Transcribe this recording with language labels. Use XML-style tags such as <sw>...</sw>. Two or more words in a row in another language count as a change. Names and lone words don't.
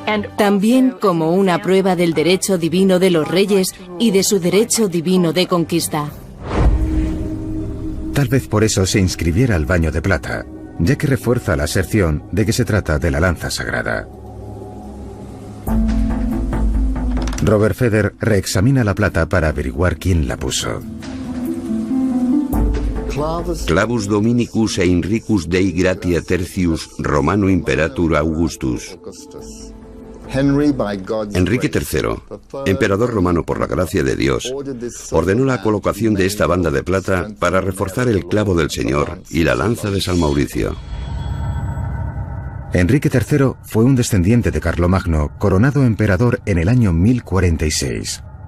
<es>también como una prueba del derecho divino de los reyes y de su derecho divino de conquista. Tal vez por eso se inscribiera al baño de plata, ya que refuerza la aserción de que se trata de la lanza sagrada. Robert Feder reexamina la plata para averiguar quién la puso.</es> <la>Clavus Dominicus Heinricus Dei Gratia Tertius Romano Imperator Augustus.</la> <es>Enrique III, emperador romano por la gracia de Dios, ordenó la colocación de esta banda de plata para reforzar el clavo del Señor y la lanza de San Mauricio. Enrique III fue un descendiente de Carlomagno, coronado emperador en el año 1046.</es>